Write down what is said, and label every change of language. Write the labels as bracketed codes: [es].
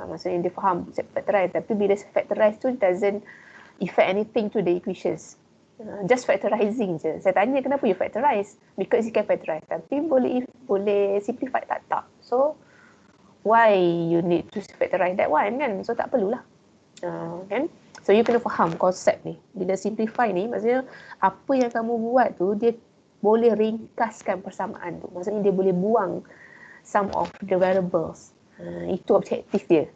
[ms] Maksudnya dia faham factorize, tapi bila factorize tu [en] doesn't affect anything to the equations. Just factorizing je. [ms] Saya tanya kenapa [en] you factorize? Because you can factorize. [ms] Tapi boleh simplify tak? [en] So, why you need to factorize that one kan? [ms] So, tak perlulah. Kan? So, you kena faham konsep ni. Bila simplify ni, maksudnya apa yang kamu buat tu, dia boleh ringkaskan persamaan tu. Maksudnya dia boleh buang [en] some of the variables. [ms] Itu objektif dia.